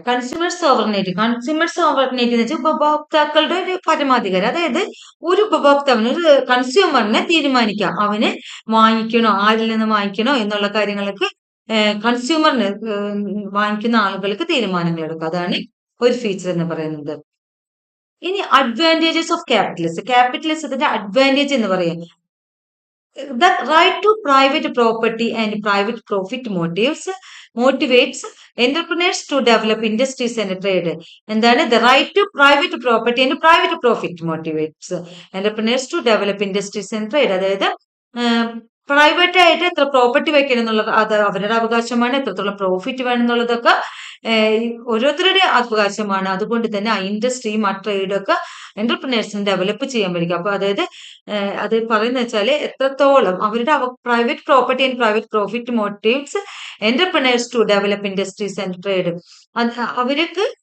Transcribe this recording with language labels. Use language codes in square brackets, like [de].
[ml] Consumer സോവറിനേറ്റ്. Consumer സോവറിനേറ്റ് എന്ന് വെച്ചാൽ ഉപഭോക്താക്കളുടെ ഒരു പരമാധികാരം. അതായത് ഒരു ഉപഭോക്താവിന്, ഒരു കൺസ്യൂമറിനെ തീരുമാനിക്കാം അവന് വാങ്ങിക്കണോ, ആരിൽ നിന്ന് വാങ്ങിക്കണോ എന്നുള്ള കാര്യങ്ങൾക്ക് കൺസ്യൂമറിന് വാങ്ങിക്കുന്ന ആളുകൾക്ക് തീരുമാനങ്ങൾ എടുക്കാം. അതാണ് ഒരു ഫീച്ചർ എന്ന് പറയുന്നത്. ഇനി അഡ്വാൻറ്റേജസ് ഓഫ് ക്യാപിറ്റലിസം. ക്യാപിറ്റലിസത്തിന്റെ അഡ്വാൻറ്റേജ് എന്ന് പറയുന്നത് [en] the right to private property and private profit motivates entrepreneurs to develop industries and trade. [ml] എന്താണ്? [en] The right to private property and private profit motivates entrepreneurs to develop industries and trade. [ml] അതായത് private ആയിട്ട് എത്ര property വെക്കണം എന്നുള്ളത് അത് അവരുടെ അവകാശമാണ്. എത്രത്തോളം പ്രോഫിറ്റ് വേണം എന്നുള്ളതൊക്കെ ഓരോരുത്തരുടെ അവകാശമാണ്. അതുകൊണ്ട് തന്നെ ആ ഇൻഡസ്ട്രിയും ആ ട്രേഡും ഒക്കെ എന്റർപ്രിനേഴ്സിന് ഡെവലപ്പ് ചെയ്യാൻ പറ്റും. അപ്പൊ അതായത് അത് പറയുന്ന വെച്ചാല് എത്രത്തോളം അവരുടെ [en] Private property and private profit motives entrepreneurs to develop industries and trade. [ml] അവർക്ക്